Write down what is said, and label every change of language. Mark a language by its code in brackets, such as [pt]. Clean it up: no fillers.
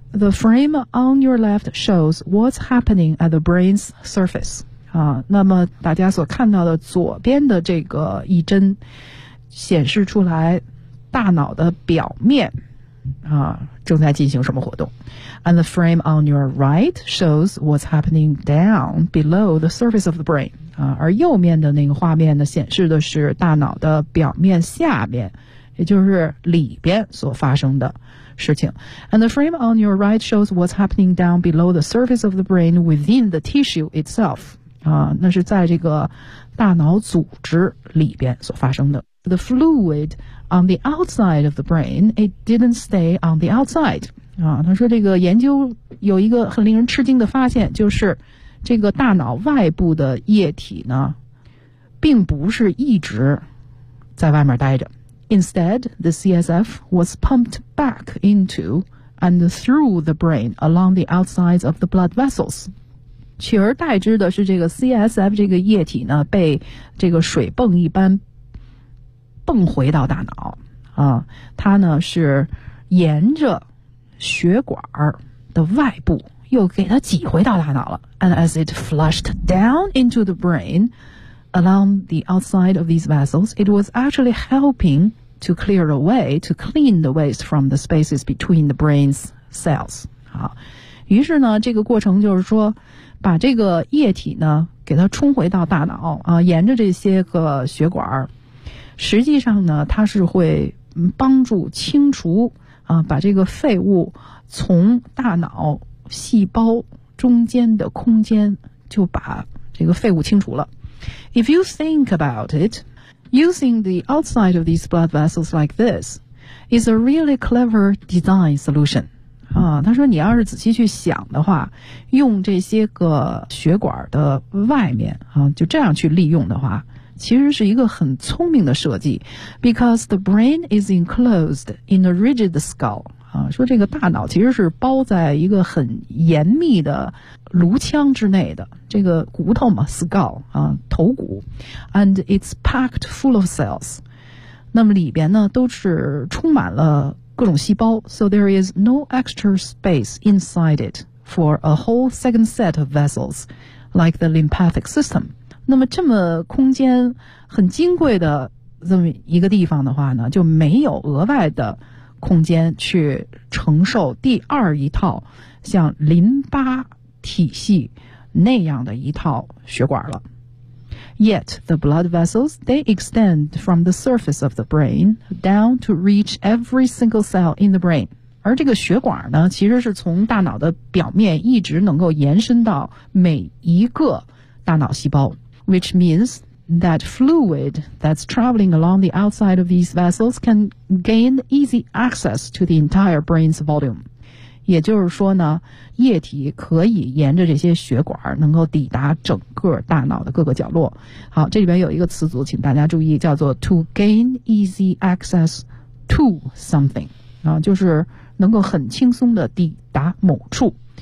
[en] The frame on your left shows what's happening at the brain's surface. [zh] 啊，那么大家所看到的左边的这个一帧，显示出来大脑的表面啊正在进行什么活动。 [en] And the frame on your right shows what's happening down below the surface of the brain. [zh] 而右面的那个画面呢显示的是大脑的表面下面，也就是里边所发生的事情。 [en] And the frame on your right shows what's happening down below the surface of the brain within the tissue itself、 [zh] 那是在这个大脑组织里边所发生的。 [en] The fluid on the outside of the brain, it didn't stay on the outside、 [zh] 他说这个研究有一个很令人吃惊的发现，就是这个大脑外部的液体呢并不是一直在外面待着。 [en] Instead, the CSF was pumped back into and through the brain along the outsides of the blood vessels. [zh] 取而代之的是这个 CSF 这个液体呢被这个水泵一般泵回到大脑。啊，它呢是沿着血管的外部又给它挤回到大脑了。 [en] And as it flushed down into the brain,Along the outside of these vessels, it was actually helping to clear away, to clean the waste from the spaces between the brain's cells. [zh] 好，于是呢，这个过程就是说，把这个液体呢，给它冲回到大脑啊，沿着这些个血管，实际上呢，它是会帮助清除啊，把这个废物从大脑细胞中间的空间就把这个废物清除了。 [en] If you think about it, using the outside of these blood vessels like this is a really clever design solution. [zh] 啊，他说你要是仔细去想的话，用这些个血管的外面啊，就这样去利用的话，其实是一个很聪明的设计。 [en] Because the brain is enclosed in a rigid skull. [zh] 啊，说这个大脑其实是包在一个很严密的颅腔之内的这个骨头嘛 ，skull 啊，头骨 ， [en] and it's packed full of cells。 [zh] 那么里边呢都是充满了各种细胞 [en] ，so there is no extra space inside it for a whole second set of vessels like the lymphatic system。 [zh] 那么这么空间很金贵的这么一个地方的话呢，就没有额外的空间去承受第二一套像淋巴。体系那样的一套血管了。 [en] Yet the blood vessels, they extend from the surface of the brain down to reach every single cell in the brain. [zh] 而这个血管呢，其实是从大脑的表面一直能够延伸到每一个大脑细胞。 [en] Which means that fluid that's traveling along the outside of these vessels can gain easy access to the entire brain's volume. [zh] 也就是说呢，液体可以沿着这些血管能够抵达整个大脑的各个角落。好，这里边有一个词组请大家注意，叫做 [en] to gain easy access to something [zh] 啊，就是能够很轻松的抵达某处。